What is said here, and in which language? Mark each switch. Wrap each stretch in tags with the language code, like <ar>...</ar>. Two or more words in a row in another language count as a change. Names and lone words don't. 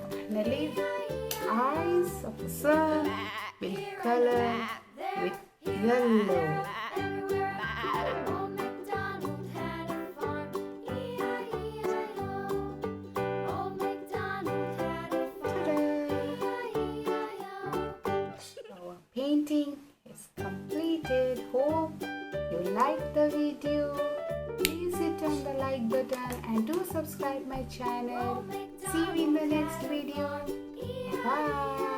<en>Finally, eyes of the sun will color with yellow. everywhere. Old MacDonald had a farm, E-I-E-I-O. Old MacDonald had a farm, Ta-da! E-I-E-I-O. Our painting is completed. Hope you liked the video. Please hit on the like button and do subscribe my channel. See you in the next video. Bye.</en>